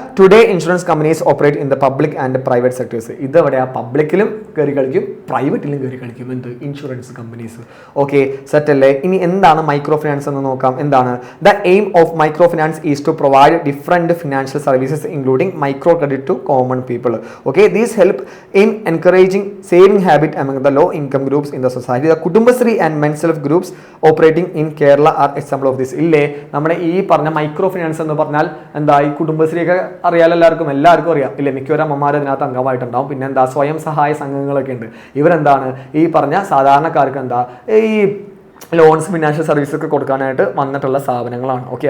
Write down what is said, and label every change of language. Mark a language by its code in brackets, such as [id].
[en] Today insurance companies operate in the public and private sectors. [ml] ഇത് എവിടെയാ? പബ്ലിക്കിലും കയറി കളിക്കും, പ്രൈവറ്റിലും കയറി കളിക്കും. എന്ത്? Insurance companies. ഓക്കെ. സെറ്റ് അല്ലേ? ഇനി എന്താണ് മൈക്രോ ഫിനാൻസ് എന്ന് നോക്കാം. എന്താണ്? [en] The aim of micro finance is to provide different financial services including micro credit to common people. Okay, these help in encouraging saving habit among the low income groups in the society. The Kudumbasri and Menself groups operating in Kerala are example of this. [ml] ഇല്ലേ നമ്മുടെ ഈ പറഞ്ഞ micro finance എന്ന് പറഞ്ഞാൽ എന്താ ഈ കുടുംബശ്രീ ഒക്കെ അറിയാലോ, എല്ലാവർക്കും അറിയാം ഇല്ലേ? മിക്കവരും അമ്മമാർ അതിനകത്ത് അംഗമായിട്ടുണ്ടാവും. പിന്നെ എന്താ സ്വയം സഹായ സംഘങ്ങളൊക്കെ ഉണ്ട്. ഇവരെന്താണ് ഈ പറഞ്ഞ സാധാരണക്കാർക്ക് എന്താ ഈ ലോൺസ് ഫിനാൻഷ്യൽ സർവീസ് ഒക്കെ കൊടുക്കാനായിട്ട് വന്നിട്ടുള്ള സ്ഥാപനങ്ങളാണ്. ഓക്കെ.